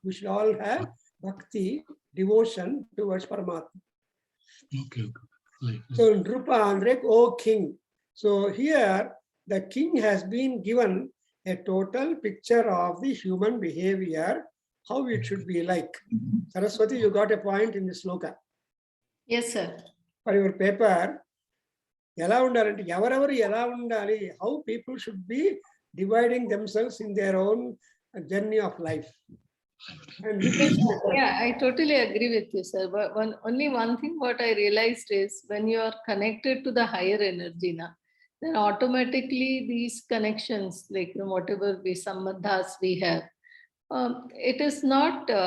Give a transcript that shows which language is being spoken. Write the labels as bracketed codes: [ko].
[en] We should all have bhakti, devotion towards paramatma. So nripa [kn] ಅಂದ್ರೆ [en] O king. So here the king has been given a total picture of the human behaviour, how it should be like. Saraswati, you got a point in this sloka. Yes, sir. For your paper, [te] ఎలా ఉండాలంటే ఎవరెవరు ఎలా ఉండాలి, [en] How people should be dividing themselves in their own journey of life. Yeah, I totally agree with you, sir. But only one thing what I realized is when you are connected to the higher energy now, then automatically these connections, like whatever we sambandhas we have, it is not